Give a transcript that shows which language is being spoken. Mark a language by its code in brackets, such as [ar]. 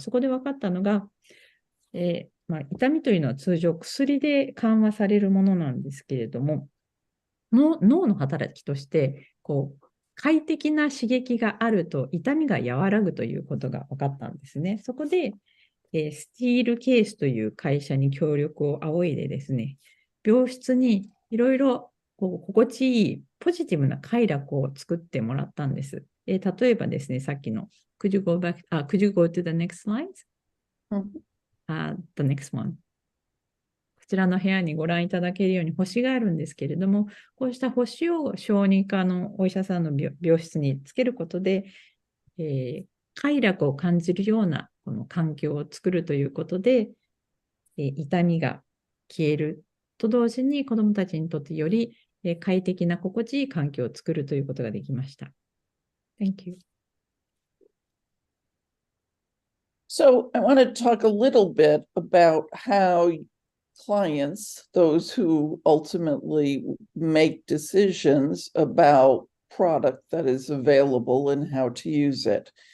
[ja] そこで分かったのが、痛みというのは通常薬で緩和されるものなんですけれども、脳の働きとして、快適な刺激があると痛みが和らぐということが分かったんですね。そこで、スティールケースという会社に協力を仰いでですね、病室にいろいろ心地いいポジティブな快楽を作ってもらったんです。例えばですね、さっきの [en] Could you go to the next slide? The next one. [ja] こちらの部屋にご覧いただけるように星があるんですけれども、こうした星を小児科のお医者さんの病室につけることで、快楽を感じるようなこの環境を作るということで、痛みが消えると同時に子どもたちにとってより快適な心地いい環境を作るということができました。 [en] Thank you. So I want to talk a little bit about how clients, those who ultimately make decisions about product that is available and how to use it.